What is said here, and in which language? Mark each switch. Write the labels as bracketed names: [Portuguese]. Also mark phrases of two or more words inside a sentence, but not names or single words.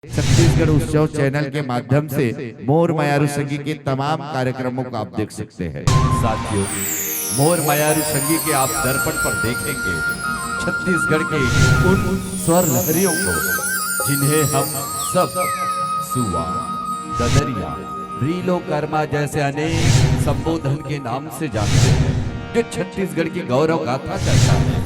[Hindi] छत्तीसगढ़ उत्सव चैनल के माध्यम से मोर मयारू संगी के तमाम कार्यक्रमों को आप देख सकते हैं। साथियों, मोर मयारू संगी के आप दर्पण पर देखेंगे छत्तीसगढ़ के उन स्वर लहरियों को जिन्हें हम सब सुआ, ददरिया, रीलो, कर्मा जैसे अनेक संबोधन के नाम से जानते हैं, जो छत्तीसगढ़ की गौरव गाथा करता है।